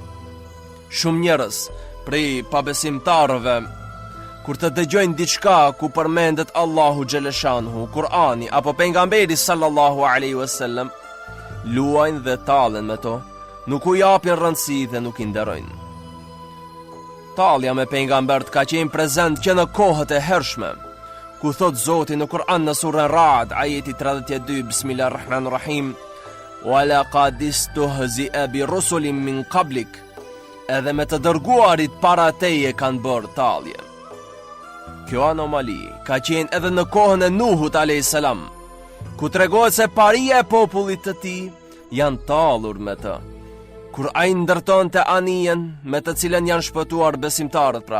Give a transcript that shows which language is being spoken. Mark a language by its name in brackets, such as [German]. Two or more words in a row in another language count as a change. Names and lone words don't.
[Albanian] Shumë njerëz prej pabesimtarëve, kur të dëgjojnë diçka ku përmendet Allahu xhaleshanuhu, Kur'ani apo pejgamberi [Arabic] صلى الله عليه وسلم, [Albanian] luajnë dhe tallen me to, nuk u japin rëndësi dhe nuk I nderojnë. Tallja me pejgambert ka qenë prezent që në kohët e hershme, ku thot Zoti në Kur'an në surën Ra'd, ajeti 32, Bismillahirrahmanirrahim, [Arabic] ولقد استهزئ برسل من قبلك, [Albanian] edhe me të dërguarit para teje kanë bërë tallje. Kjo anomali ka qenë edhe në kohën e Nuhut a.s., ku tregohet se paria e popullit të tij janë tallur me të, kur ai ndërtonte anijen me të cilën janë shpëtuar besimtarët pra.